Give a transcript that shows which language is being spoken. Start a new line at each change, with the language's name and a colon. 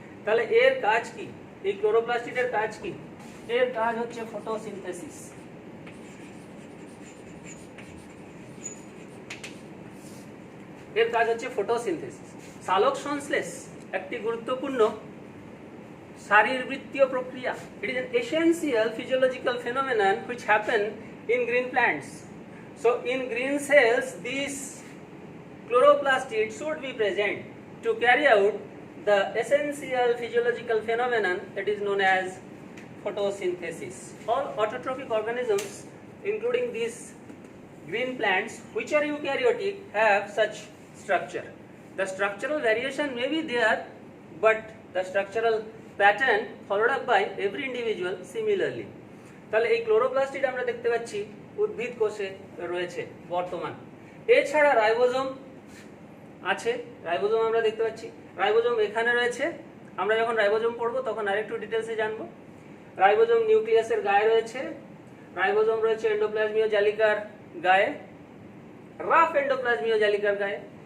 Bangla: তাহলে এর কাজ কি? এই ক্লোরোপ্লাস্টিডের কাজ কি? এর কাজ হচ্ছে ফটোসিনথেসিস। এর কাজ হচ্ছে ফটোসিনথেসিস। সালোক সংশ্লেষ একটি গুরুত্বপূর্ণ শারীরবৃত্তীয় প্রক্রিয়া।
English: It is an essential physiological phenomenon which happen in green plants. So in green cells, these chloroplastids should be present to carry out the essential physiological phenomenon that is known as photosynthesis. All autotrophic organisms, including these green plants which are eukaryotic, have such structure. The structural variation may be there, but the structural pattern followed up by every individual similarly.
Bangla: তাহলে এই chloroplastid আমরা দেখতে পাচ্ছি উদ্ভিদ কোষে রয়েছে বর্তমান। এছাড়া রাইবোজোম আছে, রাইবোজোম আমরা দেখতে পাচ্ছি। রাইবোজোম এখানে রয়েছে, আমরা যখন রাইবোজোম পড়বো তখন আরেকটু ডিটেলসে জানবো। রাইবোজোম নিউক্লিয়াসের গায়ে রয়েছে, রাইবোজোম রয়েছে এন্ডোপ্লাজমীয় জালিকার গায়ে, রাফ এন্ডোপ্লাজমীয় জালিকার গায়ে।